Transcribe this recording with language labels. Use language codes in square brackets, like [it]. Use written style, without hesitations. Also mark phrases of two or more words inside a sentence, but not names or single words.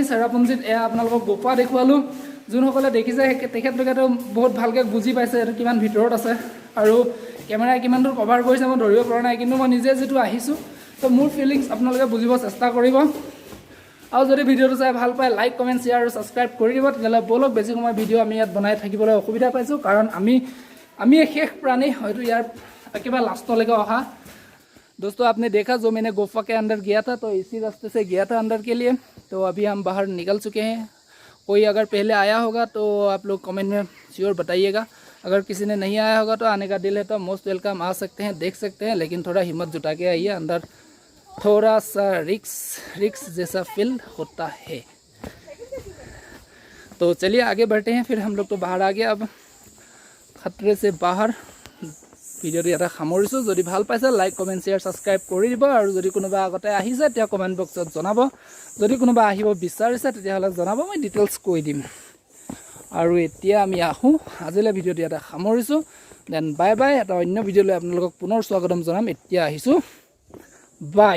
[as] চেৰাপুঞ্জীত এয়া আপোনালোকক গুফা দেখুৱালোঁ। যোনসকলে দেখিছে তেখেতলোকেতো বহুত ভালকৈ বুজি পাইছে এইটো কিমান ভিতৰত আছে, আৰু কেমেৰাই কিমান দূৰ কভাৰ কৰিছে মই ধৰিব পৰা নাই। কিন্তু মই নিজে যিটো আহিছোঁ, তো মোৰ ফিলিংছ আপোনালোকে বুজিব চেষ্টা কৰিব। আৰু যদি ভিডিঅ'টো চাই ভাল পায় [en] like comment share [as] আৰু ছাবস্ক্ৰাইব কৰি দিব তেতিয়াহ'লে বলক বেছি সময় ভিডিঅ' আমি ইয়াত বনাই থাকিবলৈ অসুবিধা পাইছোঁ কাৰণ আমি শেষ প্ৰাণী হয়তো ইয়াৰ একেবাৰে লাষ্টলৈকে অহা [hi] दोस्तों आपने देखा जो मैंने गुफा के अंदर गया था तो इसी रास्ते से गया था अंदर के लिए तो अभी हम बाहर निकल चुके हैं कोई अगर पहले आया होगा तो आप लोग कमेंट में श्योर बताइएगा अगर किसी ने नहीं आया होगा तो आने का दिल है तो [en] most welcome [hi] आ सकते हैं देख सकते हैं लेकिन थोड़ा हिम्मत जुटा के आइए अंदर थोड़ा सा रिक्स जैसा फील होता है तो चलिए आगे बढ़ते हैं फिर हम लोग तो बाहर आ गया अब खतरे से बाहर [as] ভিডিঅ'টো ইয়াতে সামৰিছোঁ যদি ভাল পাইছে [en] like comment share subscribe [as] কৰি দিব আৰু যদি কোনোবা আগতে আহিছে তেতিয়া কমেণ্ট বক্সত জনাব যদি কোনোবা আহিব বিচাৰিছে তেতিয়াহ'লে জনাব মই ডিটেইলছ কৈ দিম আৰু এতিয়া আমি আহোঁ আজিলৈ ভিডিঅ'টো ইয়াতে সামৰিছোঁ [en] then bye bye [as] এটা অন্য ভিডিঅ'লৈ আপোনালোকক পুনৰ স্বাগতম জনাম এতিয়া আহিছোঁ বাই